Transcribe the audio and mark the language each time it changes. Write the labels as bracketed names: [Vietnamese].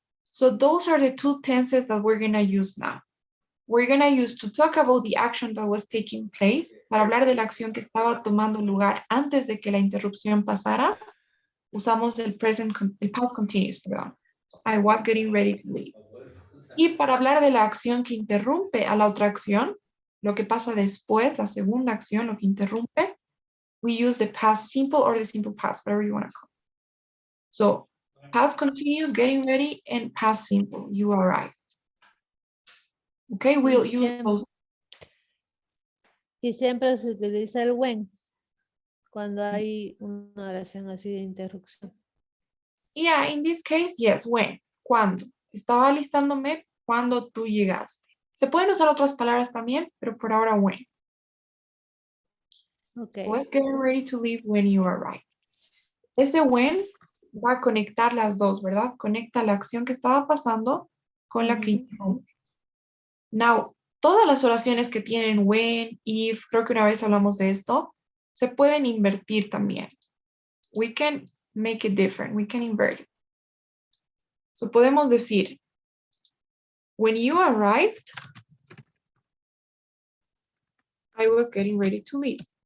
[English] So those are the two tenses that we're going to use now. We're going to use to talk about the action that was taking place, [Spanish] para hablar de la acción que estaba tomando lugar antes de que la interrupción pasara, usamos el past continuous, perdón. [English] I was getting ready to leave. [Spanish] Y para hablar de la acción que interrumpe a la otra acción, lo que pasa después, la segunda acción, lo que interrumpe, [English] we use the past simple or the simple past, whatever you want to call it. So, past continuous, getting ready, and past simple, you arrive. Okay, we'll use those. [Spanish] Y siempre se utiliza el when cuando Sí. hay una oración así de interrupción. [English] Yeah, in this case, yes, when, cuando. [Spanish] Estaba alistándome cuando tú llegaste. Se pueden usar otras palabras también, pero por ahora when. [English] Okay. Was getting ready to leave when you arrive. [Spanish] Ese when va a conectar las dos, ¿verdad? Conecta la acción que estaba pasando con la que interrumpe. Now, todas las oraciones que tienen when, if, creo que una vez hablamos de esto, se pueden invertir también. [English] We can make it different. We can invert it. So [Spanish] podemos decir, [English] when you arrived, I was getting ready to leave.